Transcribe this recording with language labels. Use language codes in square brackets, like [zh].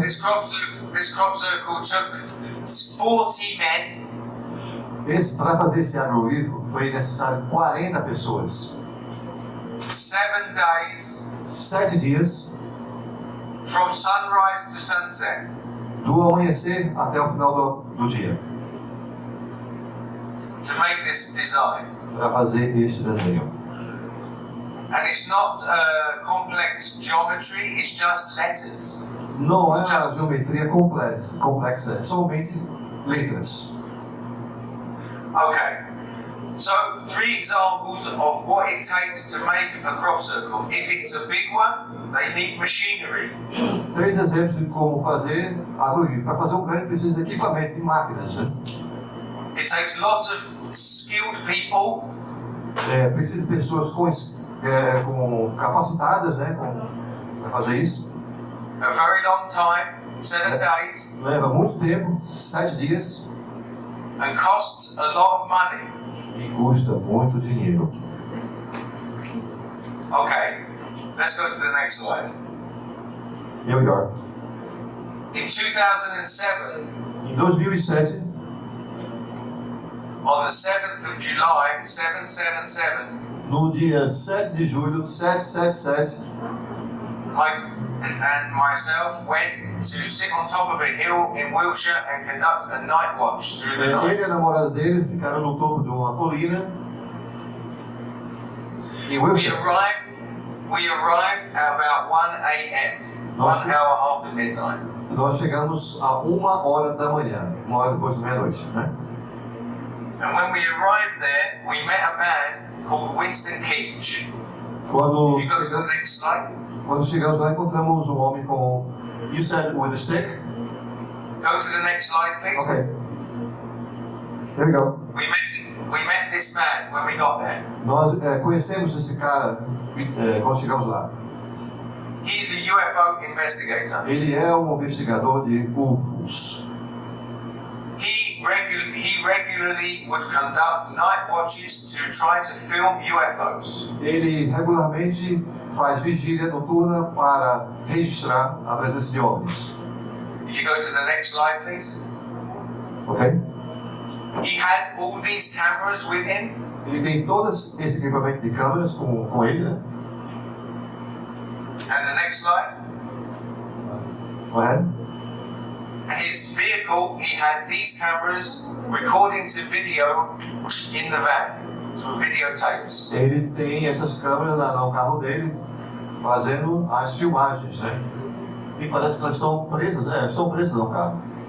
[en] This crop circle took 40 men. [pt] Para fazer esse agroglifo foi necessário 40 pessoas. [en] 7 days [pt] 7 dias, [en] from sunrise to sunset. [pt] do amanhecer até o final do dia, [en] To make this design. [pt] para fazer este desenho. [en] And it's not complex geometry, it's just letters. [pt] Não é uma geometria complexa, é somente letras. [en] Okay. So, 3 examples of what it takes to make a crop circle. If it's a big one, they need machinery. [pt] 3 exemplos de como fazer agroglifo. Para fazer um grande precisa de equipamento, de máquinas, né? [en] It takes lots of skilled people. [pt] Precisa de pessoas com capacitadas, né, para fazer isso. [en] A very long time, 7 days, [pt] Leva muito tempo, 7 dias, [en] and costs a lot of money. [pt] e custa muito dinheiro. [en] Okay, let's go to the next slide. New York. In 2007, [pt] Em 2007, [en] on the 7th of July, 777, [pt] no dia 7 de julho, 777, [en] Mike and myself went to sit on top of a hill in Wiltshire and conduct a night watch through the night. [pt] ele e a namorada dele ficaram no topo de uma colina em Wiltshire. [en] We arrived at about 1 a.m., 1 hour after midnight. [pt] Nós chegamos a 1h da manhã, 1h depois da meia-noite, né? [en] And when we arrived there, we met a man called Winston Keach. [pt] Quando [en] If you go to the next slide, [pt] chegamos lá, encontramos um homem com... [en] You said with a stick? go to the next slide, please. Okay. Here we go. We met this man when we got there. [pt] Nós conhecemos esse cara quando chegamos lá. [en] He's a UFO investigator. [pt] Ele é um investigador de UFOs. [en] He regularly would conduct night watches to try to film UFOs. [pt] Ele regularmente faz vigília noturna para registrar a presença de OVNIs. [en] If you go to the next slide, please. Ok? He had all these cameras with him. [pt] Ele tem todo esse equipamento de câmeras com ele, né? [en] And the next slide. Go ahead. And his vehicle, he had these cameras recording to video in the van, so videotapes. [pt] Ele tem essas câmeras no carro dele fazendo as filmagens, né? E parece que elas estão presas, estão presas no carro.